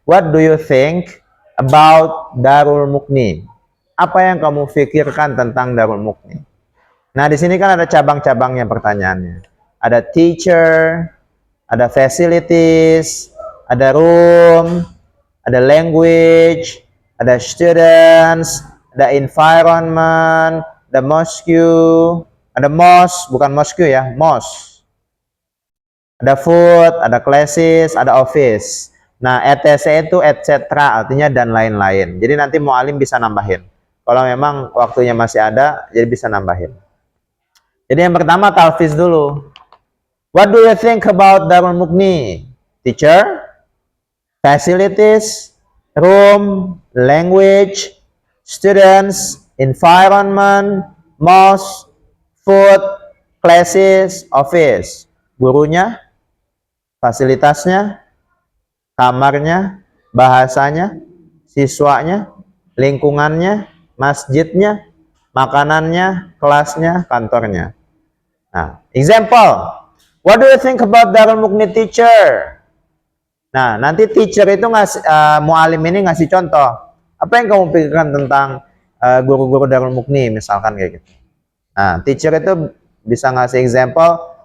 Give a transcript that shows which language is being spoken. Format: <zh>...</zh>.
<en>What do you think about Darul Mukni?</en> <id>Apa yang kamu pikirkan tentang Darul Mukni? Nah, di sini kan ada cabang-cabangnya pertanyaannya. Ada teacher, ada facilities, ada room, ada language, ada students, ada environment, ada mosque, ada mosque, bukan mosque ya, mosque. Ada food, ada classes, ada office. Nah, etc itu etc artinya dan lain-lain. Jadi nanti mu'alim bisa nambahin. Kalau memang waktunya masih ada, jadi bisa nambahin. Jadi yang pertama talfiz dulu.</id> <en>What do you think about Darul Mukni? Teacher, facilities, room, language, students, environment, mosque, food, classes, office.</en> <id>Gurunya, fasilitasnya, kamarnya, bahasanya, siswanya, lingkungannya, masjidnya, makanannya, kelasnya, kantornya. Nah, example.</id> <en>What do you think about Darul Mukni teacher?</en> <id>Nah, nanti teacher itu ngasih, mu'alim ini ngasih contoh. Apa yang kamu pikirkan tentang guru-guru Darul Mukni, misalkan kayak gitu. Nah, teacher itu bisa ngasih example.</id>